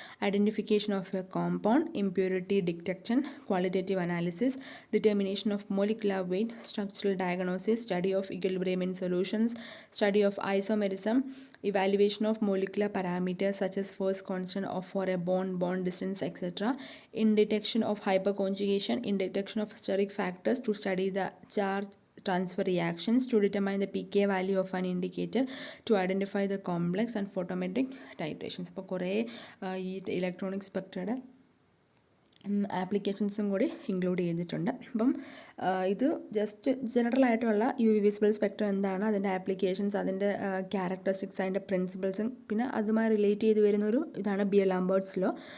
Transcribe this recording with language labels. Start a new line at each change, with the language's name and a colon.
English: Identification of a compound, impurity detection, qualitative analysis, determination of molecular weight, structural diagnosis, study of equilibrium in solutions, study of isomerism, evaluation of molecular parameters such as force constant of for a bond distance, etc. In detection of hyperconjugation, in detection of steric factors, to study the charge transfer reactions, to determine the pK value of an indicator, to identify the complex and photometric titrations.
Malayalam: അപ്പോൾ കുറേ ഈ electronic സ്പെക്ട്രയുടെ ആപ്ലിക്കേഷൻസും കൂടി include ചെയ്തിട്ടുണ്ട്. അപ്പം ഇത് just general ആയിട്ടുള്ള U V visible spectrum എന്താണ്, അതിൻ്റെ ആപ്ലിക്കേഷൻസ്, അതിൻ്റെ ക്യാരക്ടറിസ്റ്റിക്സ്, അതിൻ്റെ പ്രിൻസിപ്പിൾസും പിന്നെ അതുമായി റിലേറ്റ് ചെയ്ത് വരുന്നൊരു ഇതാണ് ബിയർ-ലാംബേർട്ട്സ് ലോ.